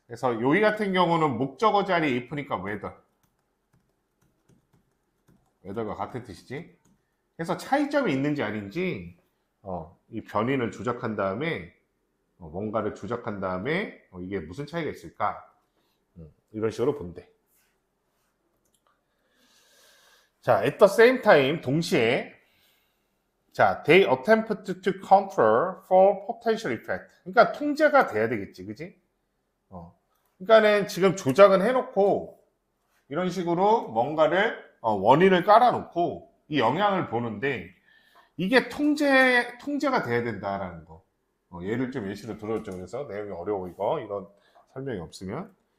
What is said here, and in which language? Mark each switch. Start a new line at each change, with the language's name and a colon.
Korean: 그래서 여기 같은 경우는 목적어 자리에 if니까 whether가 같은 뜻이지. 그래서 차이점이 있는지 아닌지 이 변인을 조작한 다음에 뭔가를 조작한 다음에 이게 무슨 차이가 있을까? 이런 식으로 본대.
English: 자, at the same time
Korean: 동시에 자,
English: they attempt to control for potential effect.
Korean: 그러니까 통제가 돼야 되겠지, 그지? 그러니까는 지금 조작은 해놓고 이런 식으로 뭔가를 원인을 깔아놓고 이 영향을 보는데 이게 통제가 돼야 된다라는 거. 예시로 들어줬죠. 그래서 내용이 어려워 이거 이런 설명이 없으면.